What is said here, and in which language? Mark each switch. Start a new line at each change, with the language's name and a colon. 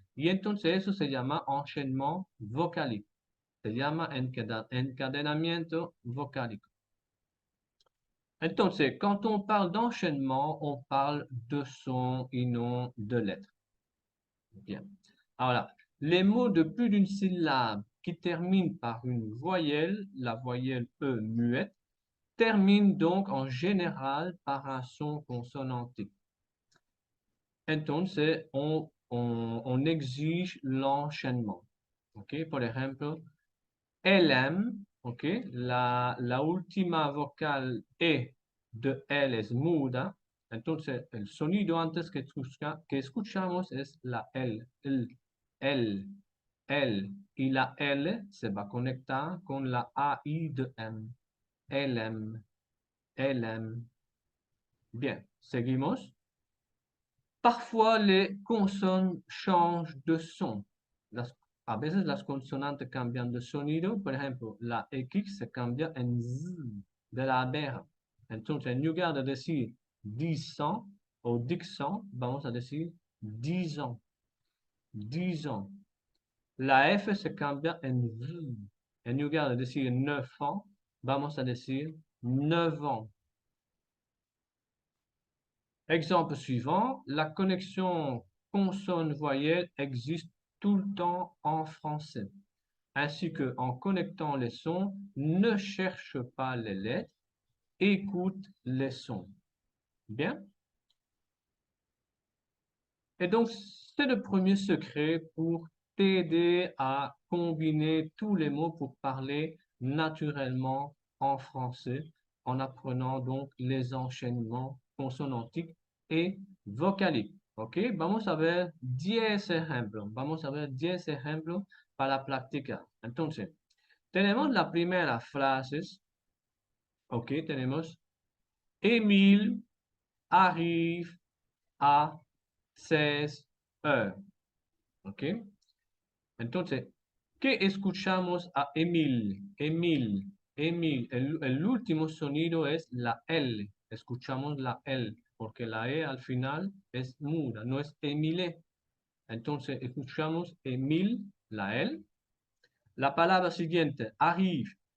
Spanish: Y entonces eso se llama enchaînement vocalique, se llama encadenamiento vocálico.
French: Entonces, quand on parle d'enchaînement, on parle de sons et non de lettres. Bien. Alors, les mots de plus d'une syllabe qui terminent par une voyelle, la voyelle E muette, terminent donc en général par un son consonantique. Entonces, on exige l'enchaînement.
Spanish: ¿Ok? Por ejemplo,
French: elle aime,
Spanish: ¿ok? La última vocal E de él es muda. Entonces, el sonido antes que escuchamos es la L, el. Y la L se va a conectar con la AI de M.
French: Elle aime, elle aime. Bien, seguimos. Parfois, les consonnes changent de son.
Spanish: A veces las consonantes cambian de sonido. Por ejemplo, la X se cambia en Z de la abeja. Entonces, en lugar de decir 10 ans o 10 ans, vamos a decir 10 ans. 10 ans. La F se cambia en V. En lugar de decir 9 ans, vamos a decir 9 ans.
French: Exemple suivant, la connexion consonne-voyelle existe tout le temps en français. Ainsi que en connectant les sons, ne cherche pas les lettres, écoute les sons. Bien? Et donc, c'est le premier secret pour t'aider à combiner tous les mots pour parler naturellement en français, en apprenant donc les enchaînements consonantiques et vocaliques.
Spanish: ¿Ok? Vamos a ver 10 ejemplos. Vamos a ver 10 ejemplos para practicar. Entonces, tenemos la primera frase. ¿Ok? Tenemos
French: Émile arrive à 16 heures.
Spanish: ¿Ok? Entonces, ¿qué escuchamos a Emil? Emil. El último sonido es la L. Escuchamos la L, porque la E al final es muda, no es Emile. Entonces, escuchamos Emil, la L. La palabra siguiente, arrive.